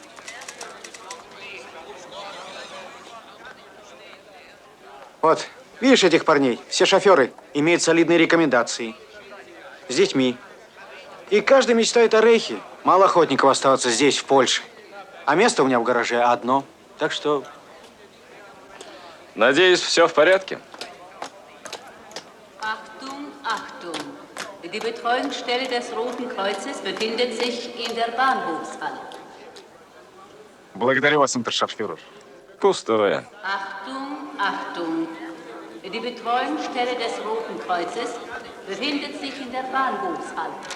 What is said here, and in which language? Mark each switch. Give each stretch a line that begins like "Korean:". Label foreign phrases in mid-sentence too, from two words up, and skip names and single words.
Russian: Вот, видишь этих парней? Все шоферы имеют солидные рекомендации. С детьми. И каждый мечтает о рейхе. Мало охотников оставаться здесь, в Польше. А место у меня в гараже одно. Так что... Надеюсь, все в порядке?
German: Achtung, Achtung. Die Betreuungsstelle des Roten Kreuzes befindet sich in der Bahnhofshalle.
Russian: Благодарю вас, унтершарфюрер. Пустое.
German: Achtung, Achtung. Die Betreuungsstelle des Roten Kreuzes befindet sich in der Bahnhofshalle.